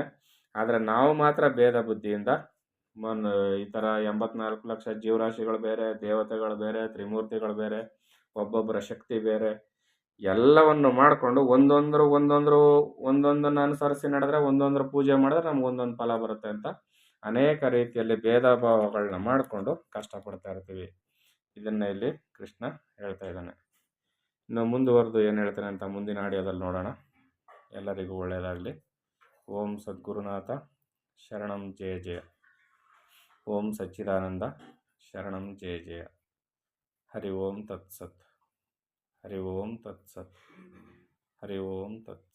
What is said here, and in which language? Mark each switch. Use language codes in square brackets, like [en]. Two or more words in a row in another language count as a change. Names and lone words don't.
[kn] ಆದರೆ ನಾವು ಮಾತ್ರ ಭೇದ ಬುದ್ಧಿಯಿಂದ ಈ ಥರ 84 ಲಕ್ಷ ಜೀವರಾಶಿಗಳು ಬೇರೆ, ದೇವತೆಗಳು ಬೇರೆ, ತ್ರಿಮೂರ್ತಿಗಳು ಬೇರೆ, ಒಬ್ಬೊಬ್ಬರ ಶಕ್ತಿ ಬೇರೆ, ಎಲ್ಲವನ್ನು ಮಾಡಿಕೊಂಡು ಒಂದೊಂದನ್ನು ಅನುಸರಿಸಿ ನಡೆದ್ರೆ, ಒಂದೊಂದರ ಪೂಜೆ ಮಾಡಿದ್ರೆ ನಮ್ಗೆ ಒಂದೊಂದು ಫಲ ಬರುತ್ತೆ ಅಂತ ಅನೇಕ ರೀತಿಯಲ್ಲಿ ಭೇದ ಭಾವಗಳನ್ನ ಮಾಡಿಕೊಂಡು ಕಷ್ಟಪಡ್ತಾ ಇರ್ತೀವಿ. ಇದನ್ನು ಇಲ್ಲಿ ಕೃಷ್ಣ ಹೇಳ್ತಾ ಇದ್ದಾನೆ. ಇನ್ನು ಮುಂದುವರೆದು ಏನು ಹೇಳ್ತಾನೆ ಅಂತ ಮುಂದಿನ ಆಡಿಯೋದಲ್ಲಿ ನೋಡೋಣ. ಎಲ್ಲರಿಗೂ ಒಳ್ಳೆಯದಾಗಲಿ. [sa] ಓಂ ಸದ್ಗುರುನಾಥ ಶರಣಂ ಜಯ ಜಯ. ಓಂ ಸಚ್ಚಿದಾನಂದ ಶರಣಂ ಜಯ ಜಯ. ಹರಿ ಓಂ ತತ್ಸತ್. ಹರಿ ಓಂ ತತ್ಸತ್. ಹರಿ ಓಂ ತತ್ಸತ್.